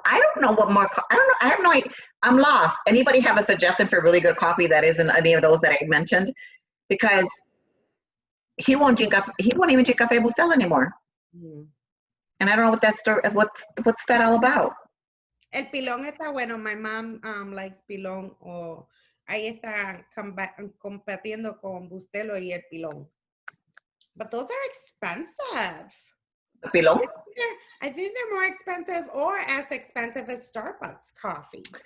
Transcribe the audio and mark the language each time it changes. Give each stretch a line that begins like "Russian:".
English: I don't know what more, I don't know, I have no idea. I'm lost. Anybody have a suggestion for really good coffee that isn't any of those that I mentioned? Because he won't even drink Café Bustelo anymore. And I don't know what that story, what's that all about?
Spanish: El Pilón está bueno.
English: My mom likes Pilón.
Spanish: O ahí está compitiendo con Bustelo y el Pilón.
English: But those are expensive. Pilón? I think they're more expensive or as expensive as Starbucks coffee.